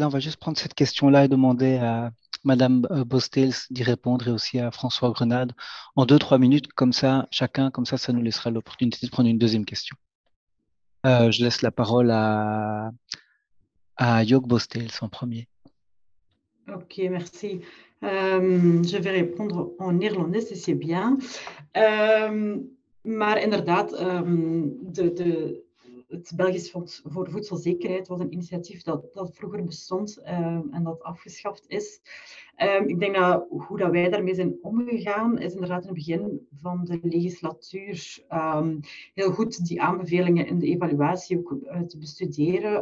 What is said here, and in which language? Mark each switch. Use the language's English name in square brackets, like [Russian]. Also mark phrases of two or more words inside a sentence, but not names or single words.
[French] On va juste prendre cette question-là et demander à Madame Bostels d'y répondre et aussi à François Grenade en 2-3 minutes, comme ça, chacun, comme ça nous laissera l'opportunité de prendre une deuxième question. Je laisse la parole à Joke Bostels en premier. Ok, merci. Je vais répondre en néerlandais, si c'est bien. [Dutch] Maar inderdaad, het Belgisch Fonds voor Voedselzekerheid was een initiatief dat vroeger bestond en dat afgeschaft is. Ik denk dat hoe dat wij daarmee zijn omgegaan, is inderdaad in het begin van de legislatuur heel goed die aanbevelingen in de evaluatie ook te bestuderen.